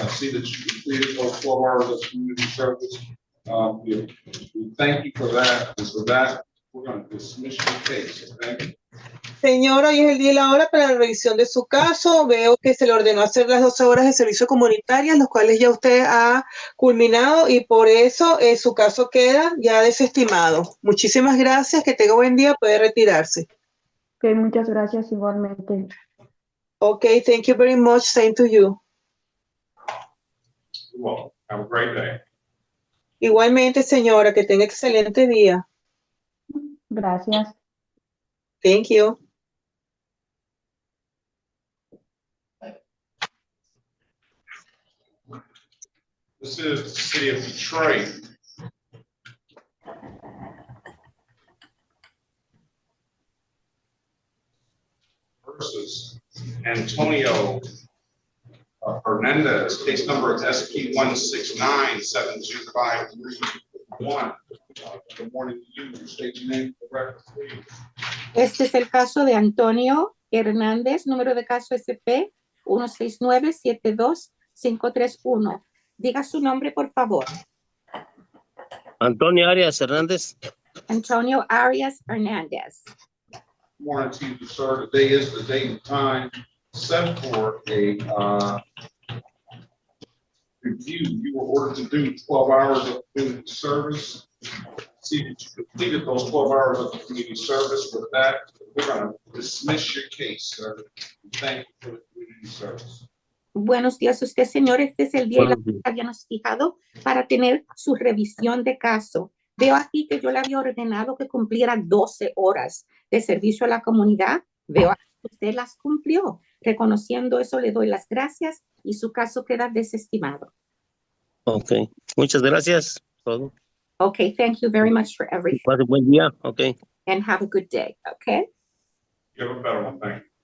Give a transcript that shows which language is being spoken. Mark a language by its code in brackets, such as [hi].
[en] I see that you completed those 12 hours of community service. We thank you for that. And for that, we're going to dismiss your case. Okay? [es] Señora, hoy es el día y la hora para la revisión de su caso. Veo que se le ordenó hacer las 12 horas de servicio comunitario, los cuales ya usted ha culminado y por eso su caso queda ya desestimado. Muchísimas gracias, que tenga buen día, puede retirarse. Ok, muchas gracias igualmente. [en] Ok, thank you very much, same to you. You're welcome. Have a great day. [es] Igualmente, señora, que tenga excelente día. Gracias. [en] Thank you. This is the city of Detroit. Versus Antonio Hernandez, case number is SP 1697253. Good morning to you. State your name for the record, please. [es] Este es el caso de Antonio Hernández, número de caso SP 169-72531. Diga su nombre, por favor. Antonio Arias Hernández. Antonio Arias Hernandez. [en] Good morning to you, sir. Today is the date and time set for a review. You were ordered to do 12 hours of community service. See that you completed those 12 hours of community service. With that, we're going to dismiss your case, sir. Thank you for the community service. [es] Buenos días, usted, señor. Este es el día y la hora que habíamos fijado para tener su revisión de caso. Veo aquí que yo le había ordenado que cumpliera 12 horas de servicio a la comunidad. Veo aquí que usted las cumplió. Reconociendo eso, le doy las gracias y su caso queda desestimado. Ok, muchas gracias. Todo. [en] Okay, thank you very much for everything. [es] Pase buen día. [en] Ok. And have a good day, okay? You have a better one, thank you.